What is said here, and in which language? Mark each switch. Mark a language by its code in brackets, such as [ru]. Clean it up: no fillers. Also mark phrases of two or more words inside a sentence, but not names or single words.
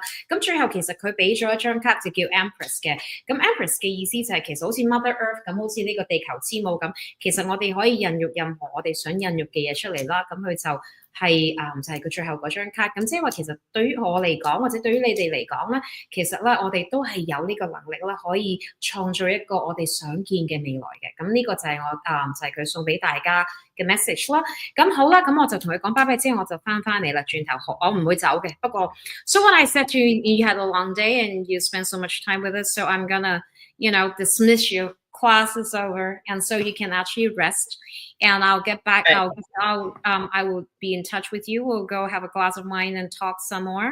[yue] 咁最後其實佢俾咗一張卡就叫 Empress 嘅，咁 Empress 嘅意思就係其實好似 [en] Mother Earth [yue] 咁，好似呢個地球之母咁，其實我哋可以孕育任何我哋想孕育嘅嘢出嚟啦。咁佢就係就係佢最後嗰張卡，咁即係話其實對於我嚟講，或者對於你哋嚟講咧，其實咧我哋都係有呢個能力啦，可以創造一個我哋想見嘅未來嘅。咁呢個就係我就係佢送俾大家嘅 message 啦。咁好啦，咁我就同佢講拜拜之後，我就翻嚟啦，轉頭我唔會走嘅。 [en] 不過 so when I said to you, you had a long day and you spent so much time with us, so I'm gonna, dismiss you. Class is over, and so you can actually rest. And I'll get back. I will be in touch with you. We'll go have a glass of wine and talk some more.